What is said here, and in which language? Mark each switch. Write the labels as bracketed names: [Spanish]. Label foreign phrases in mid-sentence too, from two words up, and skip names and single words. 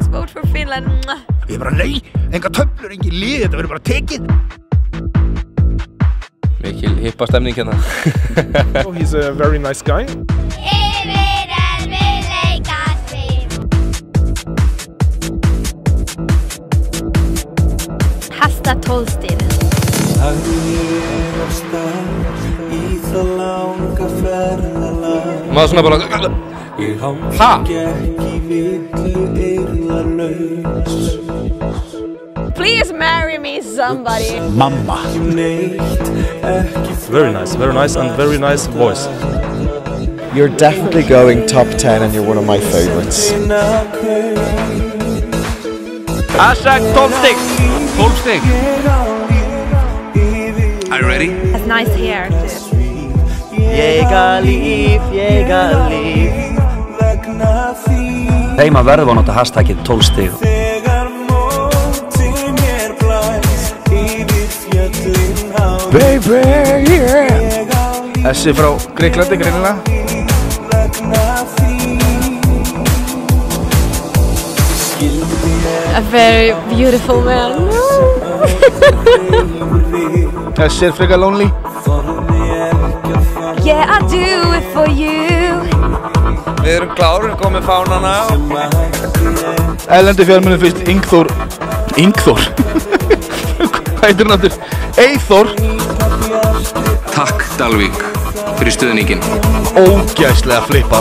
[English] for Finland. [Icelandic] Ég bara nei, enga töflur, engin lið, þetta verður bara tekið. Mikil hippa stemning hérna. [English] He's a very nice guy. Hasta tólstir. [Icelandic] Maður svona bara... Ha? [English] Please marry me, somebody. [Icelandic] Mamma. [English] Very nice and very nice voice. You're definitely going top 10 and you're one of my favorites. [Icelandic] Hashtag 12 stig. 12 stig. [English] Are you ready? Has nice hair too. [Icelandic] Ég líf. Heima verðum að nota hashtagið 12 stig. [English] Baby, yeah. [Icelandic] Þessi frá Greiklandi, greinilega. [English] A very beautiful man. [Icelandic] Þessi frekar lonely. [English] Yeah, I do it for you. [Icelandic] Við erum klárir, komið fánana. Erlendi fjármunum fyrst Ingþór. Ingþór? Hvað heitir hann aftur? Eyþór. Takk Dalvík fyrir stuðningin. Ógæslega flippað.